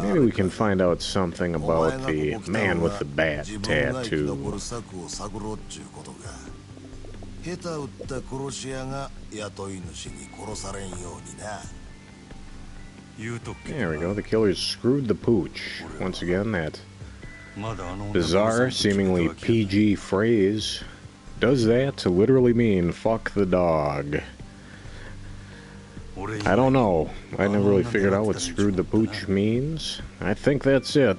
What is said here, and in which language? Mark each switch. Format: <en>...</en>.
<en>Maybe we can find out something about the man with the bat</en> <ja>自分が生き</ja> <en>tattoo.</en> <ja>残る策を探ろうっちゅうことが。下手打った殺し屋が雇い主に殺されんようにな。</ja> <en>There we go. The killers screwed the pooch. Once again, that bizarre, seemingly PG phrase does that to literally mean fuck the dog. I don't know. I never really figured out what screwed the pooch means. I think that's it.</en>